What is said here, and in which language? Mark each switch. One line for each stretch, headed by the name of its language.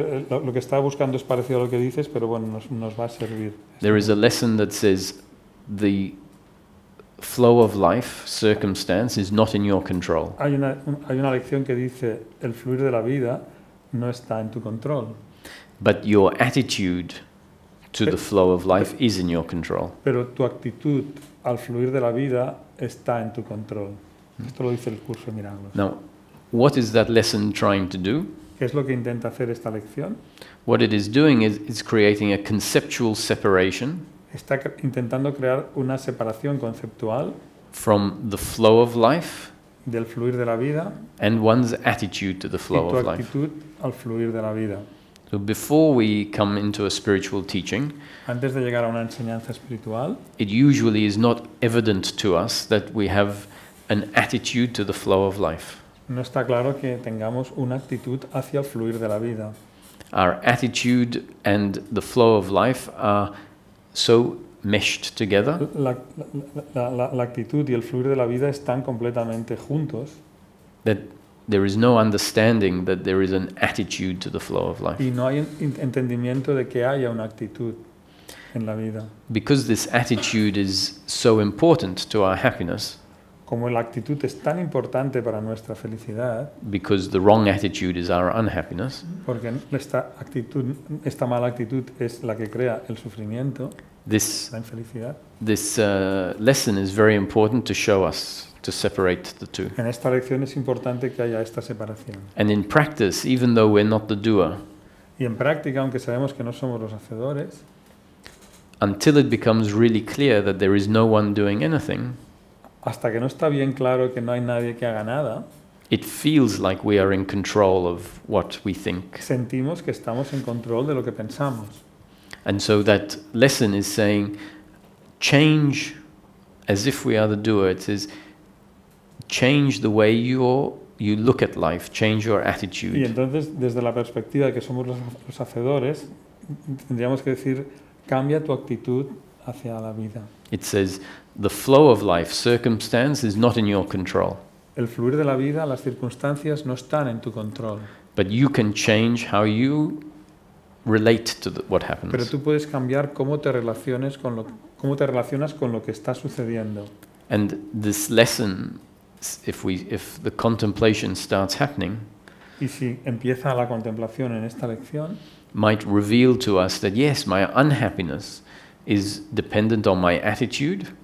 Spanish: Lo que estaba buscando es parecido a lo que dices, pero bueno, nos va a servir.
English: There is a lesson that says the flow of life, circumstance, is not in your control.
Spanish: Hay una lección que dice: el fluir de la vida no está en tu control,
English: But your attitude to the flow of life is in your control.
Spanish: pero tu actitud al fluir de la vida está en tu control. Esto lo dice el curso de milagros.
English: Now, what is that lesson trying to do?
Spanish: ¿Qué es lo que intenta hacer esta lección?
English: What it is doing is creating a conceptual separation
Spanish: Está intentando crear una separación conceptual
English: from the flow of life
Spanish: del fluir de la vida
English: and one's attitude to the
Spanish: y
English: flow
Spanish: tu
English: of life.
Spanish: actitud al fluir de la vida.
English: So before we come into a spiritual teaching,
Spanish: Antes de llegar a una enseñanza espiritual,
English: it usually is not evident to us that we have an attitude to the flow of life.
Spanish: no está claro que tengamos una actitud hacia el fluir de la vida.
English: Our attitude and the flow of life are so meshed together
Spanish: La actitud y el fluir de la vida están completamente juntos
English: that there is no understanding that there is an attitude to the flow of life.
Spanish: y no hay entendimiento de que haya una actitud en la vida.
English: Because this attitude is so important to our happiness,
Spanish: Como la actitud es tan importante para nuestra felicidad,
English: because the wrong attitude is our unhappiness,
Spanish: porque esta mala actitud es la que crea el sufrimiento,
English: this
Spanish: la infelicidad.
English: lesson is very important to show us, to separate the two.
Spanish: En esta lección es importante que haya esta separación.
English: And in practice, even though we're not the doer,
Spanish: Y en práctica, aunque sabemos que no somos los hacedores,
English: until it becomes really clear that there is no one doing anything,
Spanish: hasta que no está bien claro que no hay nadie que haga nada,
English: it feels like we are in control of what we think.
Spanish: sentimos que estamos en control de lo que pensamos.
English: And so that lesson is saying, change as if we are the doer. It says, change the way you look at life, change your
Spanish: Y
English: attitude.
Spanish: entonces, desde la perspectiva de que somos los hacedores, tendríamos que decir, cambia tu actitud hacia la vida.
English: It says, the flow of life, circumstance, is not in your control.
Spanish: El fluir de la vida, las circunstancias no están en tu control.
English: But you can change how you relate to what
Spanish: Pero
English: happens.
Spanish: tú puedes cambiar cómo te relacionas con lo que está sucediendo.
English: And this lesson, if the contemplation starts happening,
Spanish: Y si empieza la contemplación en esta lección,
English: might reveal to us that yes, my unhappiness is dependent on my attitude,